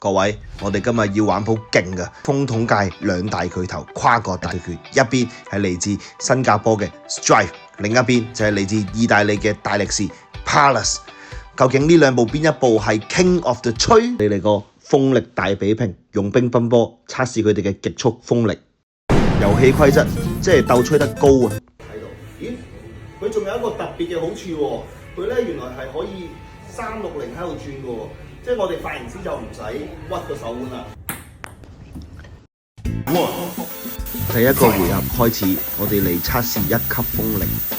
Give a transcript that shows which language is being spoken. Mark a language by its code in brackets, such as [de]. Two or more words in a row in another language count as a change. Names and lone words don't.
[yue] 各位，我哋今日要玩鋪勁嘅風筒界兩大巨頭跨國大對決，一邊係嚟自新加坡嘅 Strive， 另一邊就係嚟自意大利嘅大力士 Palace。究竟呢兩部邊一部係 [en] King of the [yue] 吹？你嚟個風力大比拼，用乒乓波測試佢哋嘅極速風力。遊戲規則即係鬥吹得高啊！睇到，咦？佢仲有一個特別嘅好處喎，佢咧原來係可以360喺度轉嘅喎。即係我哋髮型師就唔使屈個手腕啦。第一個回合開始，我哋嚟測試1級風力。